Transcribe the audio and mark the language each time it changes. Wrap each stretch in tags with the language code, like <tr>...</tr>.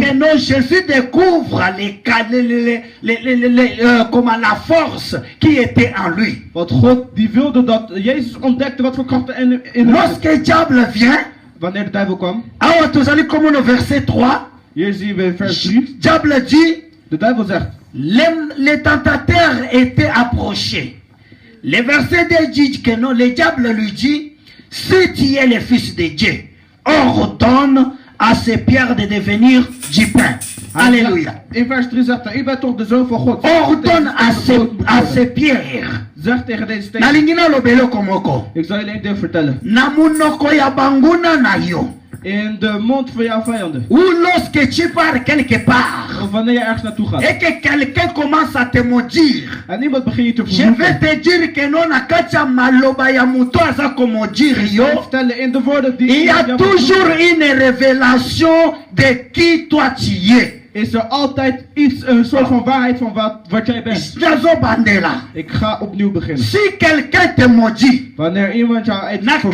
<fr>que non, Jésus découvre comment la force qui était en lui.</fr> <nl>Want God die wilde dat Jezus ontdekte wat voor krachten in hem zitten.</nl> <fr>Lorsque le diable vient,</fr> <nl>Wanneer de duivel kwam,</nl> <fr>alors nous allons comme au verset 3,</fr> <nl>hier zien we vers 3,</nl> <fr>diable dit,</fr> <nl>de duivel zegt,</nl> <fr>les tentateurs étaient approchés. Le verset 2 dit que non, le diable lui dit, si tu es le fils de Dieu, ordonne à ces pierres de devenir du pain. Alléluia.</fr> <nl>In vers 3 zegt hij, u bent toch de zoon van God.</nl> <fr>Ordonne à ces pierres.</fr> <nl>Zeg tegen deze steen.</nl> <ln>Nalingina lobelo komoko.</ln> <nl>Ik zal je één ding vertellen.</nl> <ln>Na munoko ya banguna na yo.</ln> <nl>In de mond van jouw vijanden.</nl> <fr>Ou lorsque tu pars quelque part.</fr> <nl>Of wanneer je ergens naartoe gaat.</nl> <fr>Et que quelqu'un commence à te maudire.</fr> <nl>En iemand begint je te</nl> <fr>Je vais</fr> <nl>vervloeken.</nl> <fr>te dire que non</fr> <ln>akacha maloba ya muto aza komodire</ln> <nl>Ik</nl> <ln>yo.</ln> <nl>zal vertellen in de woorden die</nl> <fr>Il y a</fr> <nl>vervloeken,</nl> <fr>une révélation de qui toi tu es.</fr> <nl>is er altijd iets, een soort van waarheid van wat jij bent.</nl> <ln>Nazo bandela.</ln> <nl>Ik ga opnieuw beginnen.</nl> <fr>Si quelqu'un te maudit,</fr> <nl>Wanneer iemand jou iets vervloekt,</nl>